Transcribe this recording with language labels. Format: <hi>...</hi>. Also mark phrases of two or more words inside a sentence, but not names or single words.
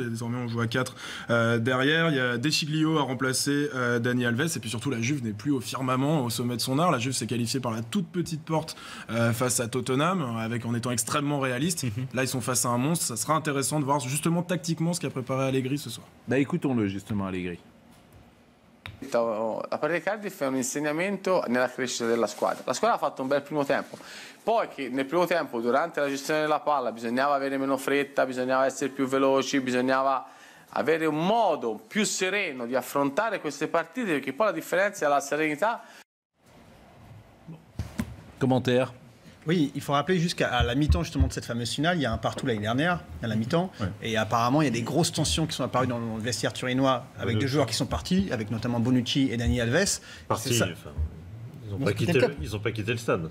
<fr>Désormais, on joue à 4 derrière. Il y a Dechiglio à remplacer Dani Alves. Et puis surtout, la Juve n'est plus au firmament, au sommet de son art. La Juve s'est qualifiée par la toute petite porte face à Tottenham, en étant extrêmement réaliste. Là, ils sont face à un monstre. Ça sera intéressant de voir justement tactiquement ce qu'a préparé Allegri ce soir. Écoutons-le justement, Allegri.</fr> <it>La partita di Cardiff è un insegnamento nella crescita della squadra. La squadra ha fatto un bel primo tempo, poi che nel primo tempo durante la gestione della palla bisognava avere meno fretta, bisognava essere più veloci, bisognava avere un modo più sereno di affrontare queste partite, perché poi la differenza è la serenità.</it> <fr>Commentaire. Oui, il faut rappeler jusqu'à la mi-temps justement de cette fameuse finale, il y a un partout l'année dernière, à la mi-temps, et apparemment il y a des grosses tensions qui sont apparues dans le vestiaire turinois avec 2 joueurs qui sont partis, avec notamment Bonucci et Dani Alves. Ils n'ont pas quitté le stade.</fr>